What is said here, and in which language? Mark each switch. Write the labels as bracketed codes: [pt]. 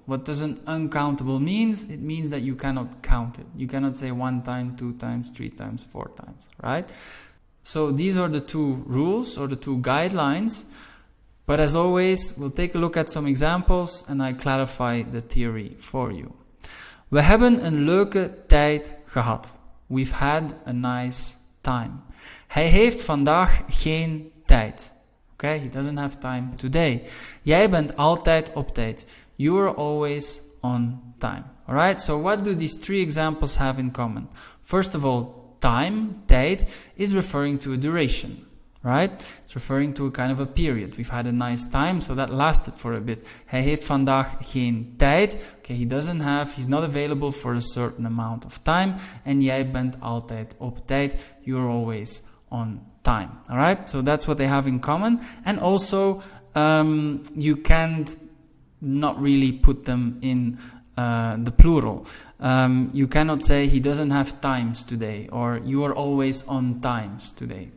[en] What does an uncountable means? It means that you cannot count it. You cannot say 1 time, 2 times, 3 times, 4 times, right? So these are the two rules or the two guidelines. But as always, we'll take a look at some examples and I clarify the theory for you. [nl] We hebben een leuke tijd gehad. [en] We've had a nice time. [nl] Hij heeft vandaag geen tijd. [en] Okay, he doesn't have time today. [nl] Jij bent altijd op tijd. [en] You are always on time. Alright, so what do these three examples have in common? First of all, time, tijd, is referring to a duration. Right? It's referring to a kind of a period. We've had a nice time, so that lasted for a bit. [nl] Hij heeft vandaag geen tijd. [en] Okay, he's not available for a certain amount of time. [nl] En jij bent altijd op tijd. [en] You're always on time. Alright? So that's what they have in common. And also, you can't not really put them in the plural. You cannot say he doesn't have times today or you are always on times today.